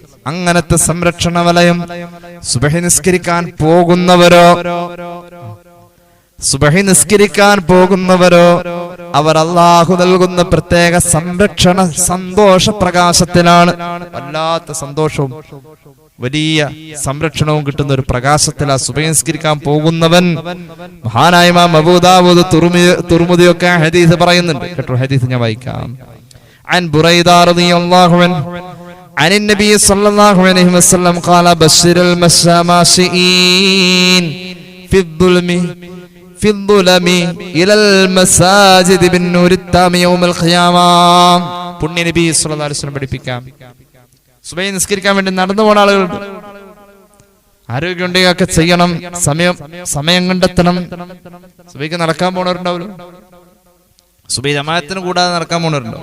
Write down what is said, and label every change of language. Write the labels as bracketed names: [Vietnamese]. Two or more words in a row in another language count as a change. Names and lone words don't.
[Malayalam] അങ്ങനത്തെ സംരക്ഷണ വലയം സുബഹി നിസ്കരിക്കാൻ പോകുന്നവരോ അവർ അല്ലാഹു നൽകുന്ന പ്രത്യേക സംരക്ഷണ സന്തോഷ പ്രകാശത്തിലാണ്. വല്ലാത്ത സന്തോഷവും വലിയ സംരക്ഷണവും കിട്ടുന്ന ഒരു പ്രകാശത്തിലാണ് സുബഹി നിസ്കരിക്കാൻ പോകുന്നവൻ. മഹാനായ ഇമാം അബൂ ദാവൂദ് തുർമുദിയൊക്കെ ഹദീസ് പറയുന്നുണ്ട്. കേട്ടോ, ഹദീസ് ഞാൻ വായിക്കാം. [Arabic] عن بريدة رضي الله عنه عن النبي صلى الله عليه وسلم قال بشر الماشئين في الظلم إلى المساجد بالنور التام يوم القيامة. [Malayalam] പുണ്യ നബി [Arabic] صلى الله عليه وسلم [Malayalam] പഠിപ്പിക്കാം, സുബഹി നിസ്കരിക്കാൻ വേണ്ടി നടന്നു പോണ ആളുകളുണ്ട്. ആരോഗ്യമുണ്ടെങ്കിൽ ഒക്കെ ചെയ്യണം, സമയം കണ്ടെത്തണം. സുബഹിക്ക് നടക്കാൻ പോണവരുണ്ടാവല്ലോ, സുബഹി ജമാഅത്തിന് കൂടാതെ നടക്കാൻ പോണവരുണ്ടാവും.